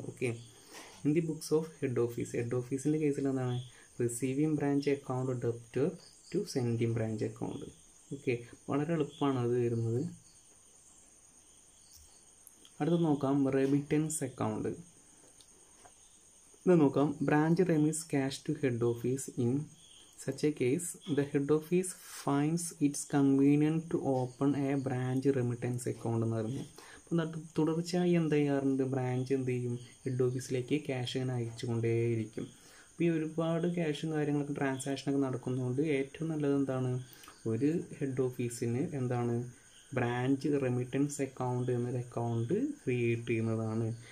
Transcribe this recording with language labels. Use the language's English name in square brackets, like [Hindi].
[English] okay, in the books of head office, [Malayalam] head ഓഫീസിൻ്റെ കേസിൽ എന്താണ് [English] Receiving branch account debit to sending branch account. [Malayalam] Okay, വളരെ എളുപ്പമാണ് അത് വരുന്നത്. അടുത്ത് നോക്കാം റെമിറ്റൻസ് അക്കൗണ്ട്. ഇത് നോക്കാം [English] Branch remits cash to head office. In such a case the head office finds it's convenient to open a branch remittance account [Malayalam] എന്ന് പറഞ്ഞു. അപ്പം തുടർച്ചയായി എന്ത് ചെയ്യാറുണ്ട് ബ്രാഞ്ച് എന്ത് ചെയ്യും ഹെഡ് ഓഫീസിലേക്ക് ക്യാഷ് ഇങ്ങനെ അയച്ചു കൊണ്ടേയിരിക്കും. അപ്പോൾ ഈ ഒരുപാട് ക്യാഷും കാര്യങ്ങളൊക്കെ ട്രാൻസാക്ഷനൊക്കെ നടക്കുന്നതുകൊണ്ട് ഏറ്റവും നല്ലത് എന്താണ് ഒരു ഹെഡ് ഓഫീസിന് എന്താണ് ബ്രാഞ്ച് റെമിറ്റൻസ് അക്കൗണ്ട് എന്നൊരു അക്കൗണ്ട് ക്രിയേറ്റ് ചെയ്യുന്നതാണ്.